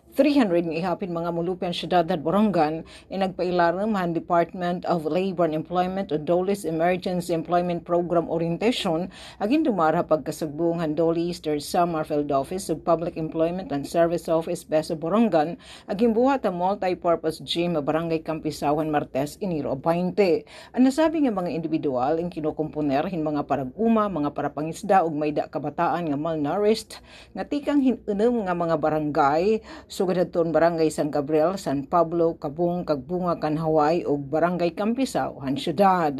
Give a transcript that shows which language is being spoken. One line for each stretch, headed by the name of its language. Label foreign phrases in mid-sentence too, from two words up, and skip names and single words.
Waray: 300 ng ihapin mga mulupian syudad at Borongan ay nagpailaram han Department of Labor and Employment o DOLE's Emergency Employment Program Orientation aging dumara pagkasugbong han DOLE's third summer field office ug Public Employment and Service Office Beso Borongan aging buhat ang
English: multi-purpose gym
Waray: a Barangay Campisawan Martes Enero 20. Ang nasabi nga mga individual ang kinukomponer hin mga parag-uma, mga parapangisda ug mayda kabataan nga malnourished nga tikang hinunom nga mga barangay sugadadton Barangay San Gabriel, San Pablo, Kabung, Kagbunga, Kanhaway ug Barangay Campisao han syudad.